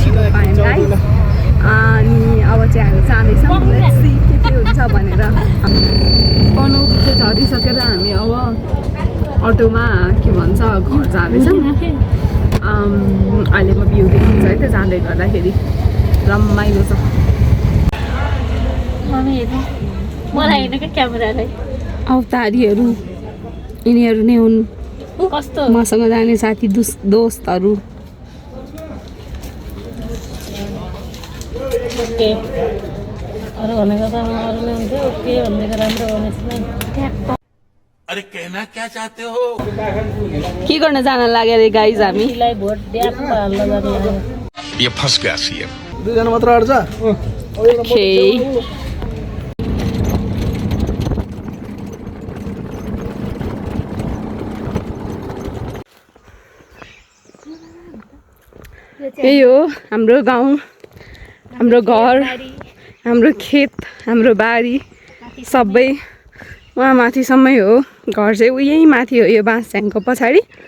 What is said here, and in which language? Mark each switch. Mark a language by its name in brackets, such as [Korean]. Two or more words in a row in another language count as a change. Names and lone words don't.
[Nepali] छिटो पायौँ गाइस अनि अब चाहिँ हामी जाँदैछौँ [English] let's see [Nepali] के हुन्छ भनेर पनौती चाहिँ झरिसकेर हामी अब अटोमा के भन्छ घर जाँदैछौँ अहिलेको भ्यू देखिन्छ है त जाँदै गर्दाखेरि रमाइलो छ अवतारीहरू यिनीहरू नै हुन् कस्तो मसँग जाने साथी दोस्तहरू [Hindi] अरे कहना क्या चाहते हो [Nepali] के गर्न जान लाग्यो रे गाइज हामी [Hindi] ये फंस गया सीएम [Nepali] दुईजना मात्र अड्छ यही हो हाम्रो गाउँ हाम्रो घर हाम्रो खेत हाम्रो बारी सबै वहाँ माथिसम्मै हो घर चाहिँ उही माथि हो यो बाँसझ्याङको पछाडि